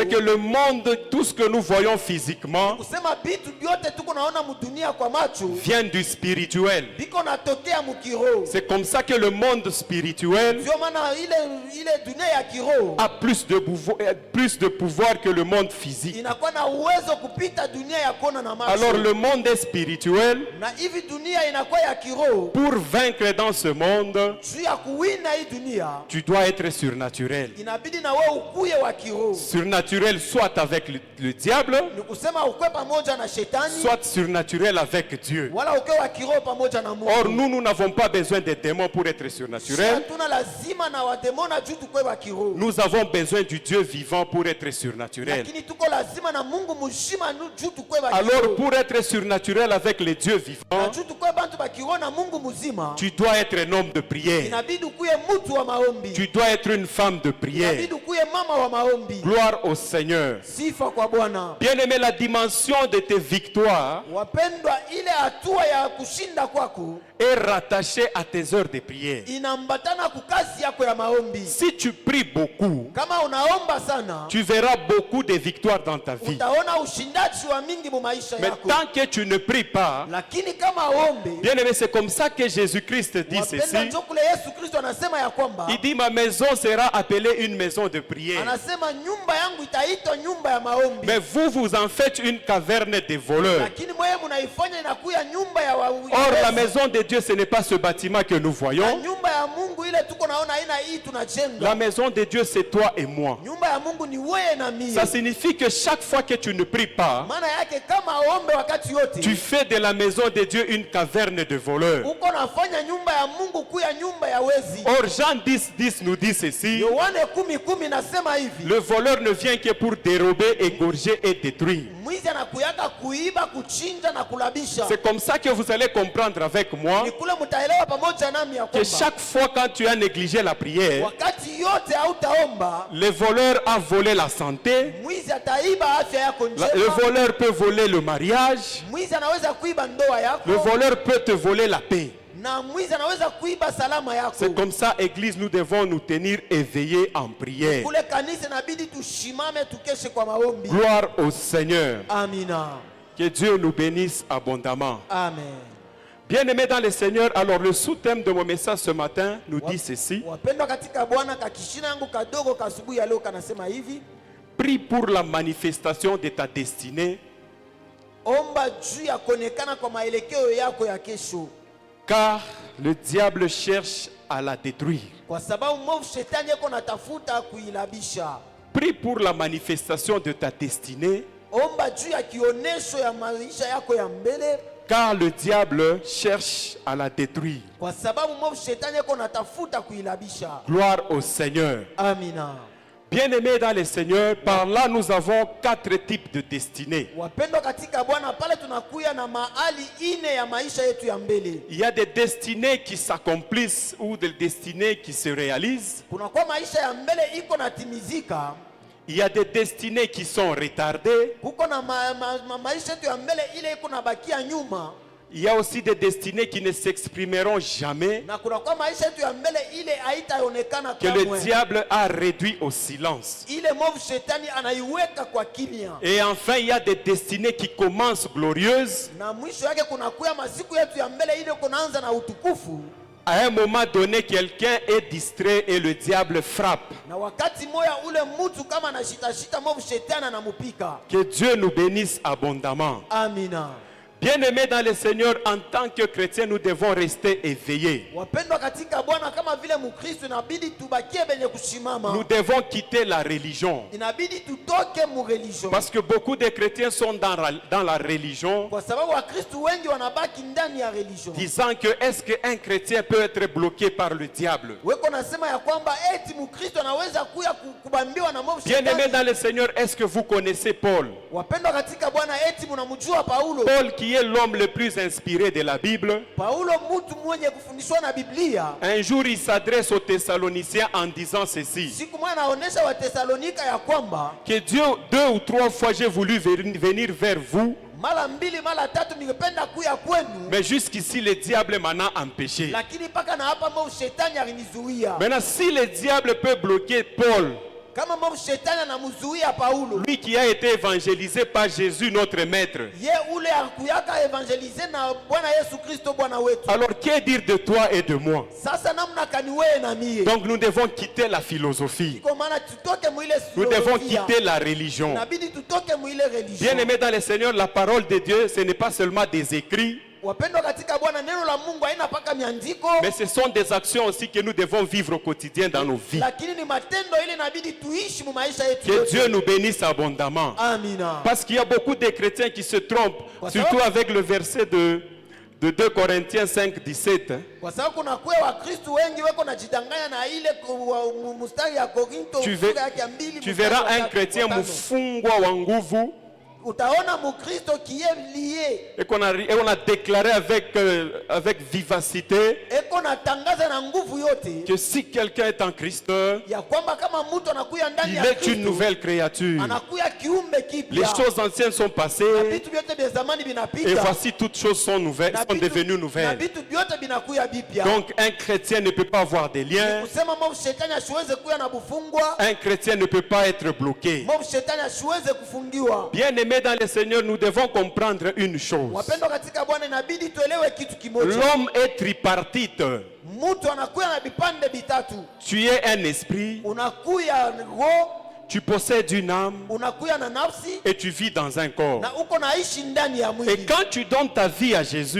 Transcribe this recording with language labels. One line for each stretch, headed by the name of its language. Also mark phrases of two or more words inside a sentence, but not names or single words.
French: C'est que le monde, tout ce que nous voyons physiquement,
Swahili: Kusema vitu vyote tuko naona mudunia kwa macho
French: vient du spirituel.
Swahili: biko natokea mukiroho.
French: C'est comme ça que le monde spirituel
Swahili: Ndio maana ile dunia ya kiroho
French: a plus de pouvoir que le monde physique.
Swahili: inakuwa na uwezo kupita dunia ya kuona na macho.
French: Alors le monde est spirituel.
Swahili: Na hivi dunia inakuwa ya kiroho.
French: Pour vaincre dans ce monde,
Swahili: Juu ya kuwina hii dunia
French: tu dois être surnaturel.
Swahili: inabidi na wewe ukuye wa kiroho.
French: Surnaturel soit avec le diable,
Swahili: Ni kusema ukwe pamoja na shetani
French: soit surnaturel avec Dieu.
Swahili: wala ukwe wa kiroho pamoja na Mungu.
French: Or, nous n'avons pas besoin des démons pour être surnaturels.
Swahili: Hatuna lazima na wademona juu tukwe wa kiroho.
French: Nous avons besoin du Dieu vivant pour être surnaturel.
Swahili: Lakini tuko lazima na Mungu mzima juu tukwe wa
French: Alors,
Swahili: kiroho.
French: pour être surnaturel avec les dieux
Swahili: Na
French: vivants,
Swahili: juu tukwe bantu ba kiroho na Mungu mzima.
French: tu dois être un homme de prière.
Swahili: Inabidi ukuye mtu wa maombi.
French: Tu dois être une femme de prière.
Swahili: Inabidi ukuye mama wa maombi.
French: Gloire au Seigneur.
Swahili: Sifa kwa Bwana.
French: Bien-aimé, la dimension de tes victoires
Swahili: Wapendwa, ile hatua ya kushinda kwako
French: est rattachée à tes heures de prière.
Swahili: inambatana kukazi yako ya maombi.
French: Si tu pries beaucoup,
Swahili: Kama unaomba sana,
French: tu verras beaucoup de victoires dans ta vie.
Swahili: utaona ushindaji wa mingi mu maisha
French: Mais
Swahili: yako.
French: tant que tu ne pries pas,
Swahili: Lakini kama ombe,
French: bien-aimé, c'est comme ça que Jésus-Christ dit
Swahili: wapendwa,
French: ceci.
Swahili: ndio kule Yesu Kristo anasema ya kwamba
French: Il dit, ma maison sera appelée une maison de prière.
Swahili: anasema nyumba yangu itaitwa nyumba ya maombi.
French: Mais vous, vous en faites une caverne de voleurs.
Swahili: Lakini mwewe mnaifanya inakuwa nyumba ya
French: Or, la maison de Dieu, ce n'est pas ce bâtiment que nous
Swahili: na
French: voyons.
Swahili: nyumba ya Mungu ile tuko naona aina hii tunajenga.
French: La maison de Dieu, c'est toi et moi.
Swahili: Nyumba ya Mungu ni wewe na mimi.
French: Ça signifie que chaque fois que tu ne pries pas,
Swahili: Maana yake kama ombe wakati yote
French: tu fais de la maison de Dieu une caverne de voleurs.
Swahili: uko nafanya nyumba ya Mungu kuya nyumba ya wezi.
French: Or, Jean 10 nous dit ceci.
Swahili: Yohane 10:10 nasema hivi.
French: Le voleur ne vient que pour dérober, égorger et détruire.
Swahili: Mwizi anakuyaka kuiba, kuchinja na kulabisha.
French: C'est comme ça que vous allez comprendre avec moi
Swahili: Ni kule mtaelewa pamoja nami ya
French: que
Swahili: kwamba
French: chaque fois quand tu as négligé la prière,
Swahili: wakati yote hautaomba,
French: le voleur a volé la santé,
Swahili: mwizi ataiba afya yako
French: le
Swahili: njema.
French: voleur peut voler le mariage,
Swahili: Mwizi anaweza kuiba ndoa yako.
French: le voleur peut te voler la paix.
Swahili: Na mwizi anaweza kuiba salama yako.
French: C'est comme ça, Église, nous devons nous tenir éveillés en prière.
Swahili: Kule kanisa inabidi tushimame tukeshe kwa maombi.
French: Gloire au Seigneur.
Swahili: Amina.
French: Que Dieu nous bénisse abondamment.
Swahili: Amen.
French: Bien-aimés dans le Seigneur, alors le sous-thème de mon message ce matin nous dit ceci.
Swahili: Wapendwa katika Bwana, kakishina yangu kadogo kasubuhi ya leo kanasema hivi:
French: Prie pour la manifestation de ta destinée,
Swahili: omba juu ya kuonekana kwa maelekeo yako ya kesho,
French: car le diable cherche à la détruire.
Swahili: kwa sababu mwovu shetani yako natafuta kuilabisha.
French: Prie pour la manifestation de ta destinée,
Swahili: Omba juu ya kionesho ya maisha yako ya mbele,
French: car le diable cherche à la détruire.
Swahili: kwa sababu mwovu shetani yako natafuta kuilabisha.
French: Gloire au Seigneur.
Swahili: Amina.
French: Bien-aimés dans le Seigneur, par là nous avons 4 types de destinées.
Swahili: Wapendwa katika Bwana, pale tunakuya na mahali ine ya maisha yetu ya mbele.
French: Il y a des destinées qui s'accomplissent ou des destinées qui se réalisent.
Swahili: Kunakuwa maisha ya mbele iko natimizika,
French: Il y a des destinées qui sont retardées.
Swahili: kuko na maisha yetu ya mbele ile iko nabakia nyuma,
French: Il y a aussi des destinées qui ne s'exprimeront jamais,
Swahili: na kunakuwa maisha yetu ya mbele ile haitaonekana
French: que le
Swahili: kamwe.
French: diable a réduit au silence.
Swahili: Ile mwovu shetani anaiweka kwa kimya.
French: Et enfin, il y a des destinées qui commencent glorieuses.
Swahili: Na mwisho yake kunakuya masiku yetu ya mbele ile kunaanza na utukufu,
French: À un moment donné, quelqu'un est distrait et le diable frappe.
Swahili: na wakati moya ule mtu kama anashitashita mwovu shetani anamupika.
French: Que Dieu nous bénisse abondamment.
Swahili: Amina.
French: Bien-aimés dans le Seigneur, en tant que chrétiens, nous devons rester éveillés.
Swahili: Wapendwa katika Bwana, kama vile Mkristo inabidi tubakie benye kushimama.
French: Nous devons quitter la religion.
Swahili: Inabidi tutoke mu religion.
French: Parce que beaucoup de chrétiens sont dans la religion,
Swahili: Kwa sababu Wakristo wengi wanabaki ndani ya religion.
French: disant que est-ce qu'un chrétien peut être bloqué par le diable?
Swahili: Weko nasema ya kwamba eti Mkristo anaweza kuya kubambiwa na mwovu
French: Bien-aimés
Swahili: shetani.
French: dans le Seigneur, est-ce que vous connaissez Paul?
Swahili: Wapendwa katika Bwana, eti mnamjua Paulo?
French: Paul qui est l'homme le plus inspiré de la Bible.
Swahili: Paulo mtu mwenye kufundishwa na Biblia.
French: Un jour, il s'adresse aux Thessaloniciens en disant ceci,
Swahili: Siku moja anaonesha wa Thessalonika ya kwamba
French: que Dieu, 2 ou 3 fois, j'ai voulu venir vers vous,
Swahili: mara mbili mara tatu ningependa kuya kwenu,
French: mais jusqu'ici, le diable m'en a empêché.
Swahili: lakini mpaka na hapa mwovu shetani alinizuia.
French: Maintenant, si le diable peut bloquer Paul,
Swahili: Kama mwovu shetani anamzuia Paulo,
French: lui qui a été évangélisé par Jésus, notre maître,
Swahili: ye ule akuyaka evangelize na Bwana Yesu Kristo Bwana wetu,
French: alors que dire de toi et de moi?
Swahili: sasa namna kani wewe na mie?
French: Donc, nous devons quitter la philosophie.
Swahili: Kwa maana tutoke mwile
French: Nous devons
Swahili: filosofia.
French: quitter la religion.
Swahili: Inabidi tutoke mwile religion.
French: Bien-aimés dans le Seigneur, la parole de Dieu, ce n'est pas seulement des écrits,
Swahili: Wapendwa katika Bwana, neno la Mungu haina paka miandiko,
French: mais ce sont des actions aussi que nous devons vivre au quotidien dans nos vies.
Swahili: lakini ni matendo ile inabidi tuishi mu maisha yetu
French: Que
Swahili: yote.
French: Dieu nous bénisse abondamment.
Swahili: Amina.
French: Parce qu'il y a beaucoup de chrétiens qui se trompent, surtout avec le verset de 2 Corinthiens 5, 17.
Swahili: Kwa sababu kuna kuwa Wakristo wengi weko najidanganya na ile mstari ya Korinto sura yake ya 2.
French: Tu verras un chrétien
Swahili: mfungwa wa nguvu Utaona Mkristo
French: qui est lié, et qu'on a déclaré avec vivacité
Swahili: eko natangaza na nguvu yote
French: que si quelqu'un est en Christ,
Swahili: ya kwamba kama mtu anakuya ndani
French: il
Swahili: ya
French: est une
Swahili: Kristo
French: nouvelle créature.
Swahili: anakuya kiumbe
French: Les
Swahili: kipya.
French: choses anciennes sont passées
Swahili: Vitu vyote vya zamani
French: et
Swahili: vinapita
French: voici toutes choses sont nouvelles,
Swahili: na
French: sont devenues
Swahili: na
French: nouvelles.
Swahili: vitu vyote vinakuya vipya.
French: Donc un chrétien ne peut pas avoir des liens,
Swahili: Kusema mwovu shetani asiweze kuya na bufungwa,
French: un chrétien ne peut pas être bloqué.
Swahili: mwovu shetani asiweze kufungiwa.
French: Bien-aimés dans le Seigneur, nous devons comprendre une chose.
Swahili: Wapendwa katika Bwana, inabidi tuelewe kitu kimoja.
French: L'homme est tripartite.
Swahili: Mtu anakuya na vipande vitatu.
French: Tu es un esprit,
Swahili: Unakuya roho,
French: tu possèdes une âme
Swahili: unakuya na nafsi,
French: et tu vis dans un corps.
Swahili: na uko naishi ndani ya
French: Et
Swahili: mwili.
French: quand tu donnes ta vie à Jésus,